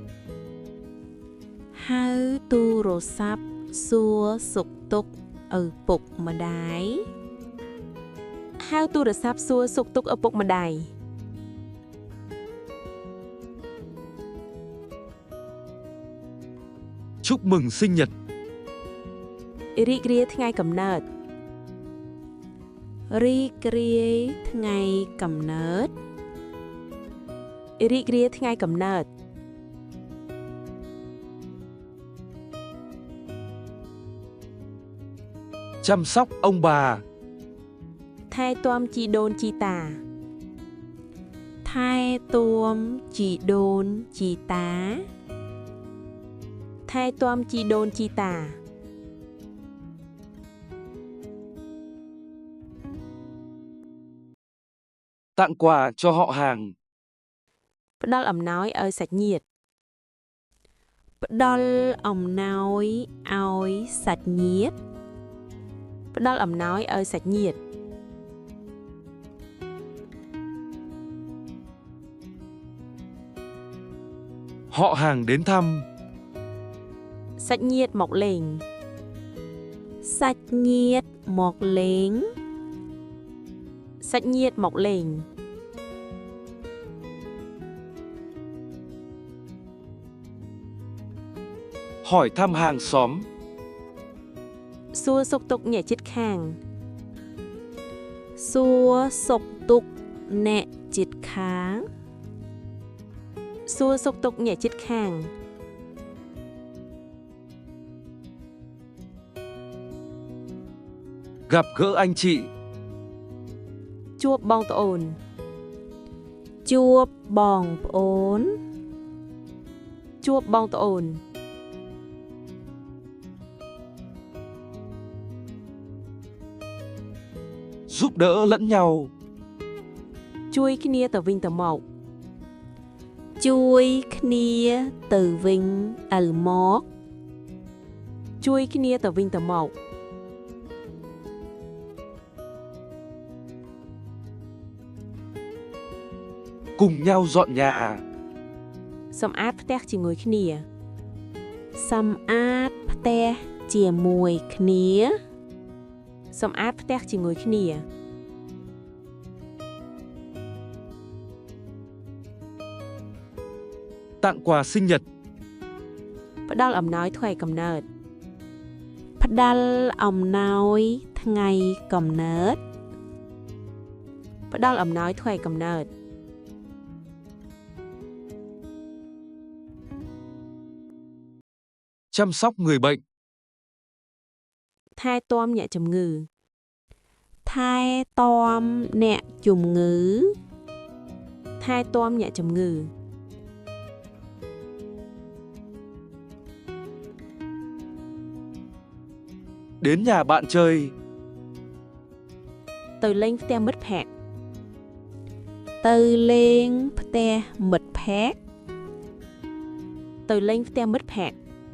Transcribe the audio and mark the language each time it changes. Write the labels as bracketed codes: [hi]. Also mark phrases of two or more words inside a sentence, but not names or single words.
[vi] hao tu rô sắp xua sục tục ở bục mà đái hao tu rửa sáp xua sục tục ở bục mà đài Chúc mừng sinh nhật. [km] រីករាយថ្ងៃកំណើត រីករាយថ្ងៃកំណើត រីករាយថ្ងៃកំណើត [vi] Chăm sóc ông bà. [km] ថែទាំជីដូនជីតា ថែទាំជីដូនជីតា ថែទាំជីដូនជីតា [vi] Tặng quà cho họ hàng. [km] ផ្ដល់អំណោយឲ្យសាច់ញាតិ ផ្ដល់អំណោយឲ្យសាច់ញាតិ ផ្ដល់អំណោយឲ្យសាច់ញាតិ [vi] Họ hàng đến thăm. [km] សាច់ញាតិមកលេង សាច់ញាតិមកលេង សាច់ញាតិមកលេង [vi] Hỏi thăm hàng xóm. [km] សួរសុខទុក្ខអ្នកជិតខាង សួរសុខទុក្ខអ្នកជិតខាង សួរសុខទុក្ខអ្នកជិតខាង [vi] Gặp gỡ anh chị. [km] ជួបបងប្អូន ជួបបងប្អូន ជួបបងប្អូន [vi] Giúp đỡ lẫn nhau. [km] ជួយគ្នាទៅវិញទៅមក ជួយគ្នាទៅវិញទៅមក ជួយគ្នាទៅវិញទៅមក [vi] Cùng nhau dọn nhà. [km] សម្អាតផ្ទះជាមួយគ្នា សម្អាតផ្ទះជាមួយគ្នា សម្អាតផ្ទះជាមួយគ្នា [vi] Tặng quà sinh nhật. [km] ផ្ដល់អំណោយថ្ងៃកំណើត ផ្ដល់អំណោយថ្ងៃកំណើត ផ្ដល់អំណោយថ្ងៃកំណើត [vi] Chăm sóc người bệnh. [km] ថែទាំអ្នកជំងឺ ថែទាំអ្នកជំងឺ ថែទាំអ្នកជំងឺ [vi] Đến nhà bạn chơi. [km] ទៅលេងផ្ទះមិត្តភក្តិ ទៅលេងផ្ទះមិត្តភក្តិ ទៅលេងផ្ទះមិត្តភក្តិ